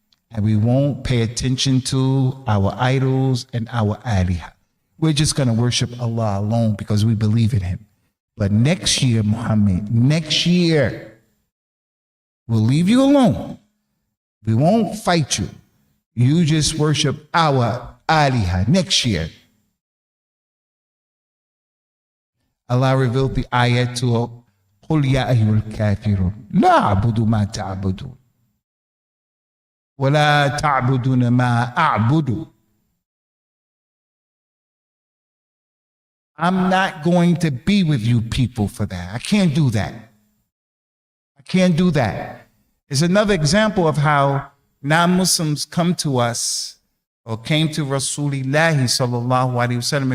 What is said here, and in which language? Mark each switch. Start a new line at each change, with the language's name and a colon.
English: And we won't pay attention to our idols and our alihah. We're just going to worship Allah alone because we believe in Him. But next year, Muhammad, next year, we'll leave you alone. We won't fight you. You just worship our aliha next year. Allah revealed the ayat to
Arabic: قُلْ يَا أَيُّهَا الْكَافِرُونَ لَا أَعْبُدُ مَا تَعْبُدُونَ وَلَا تَعْبُدُونَ مَا أَعْبُدُ.
English: I'm not going to be with you people for that. I can't do that. I can't do that. It's another example of how non-Muslims come to us or came to Rasulullah sallallahu alaihi wasallam.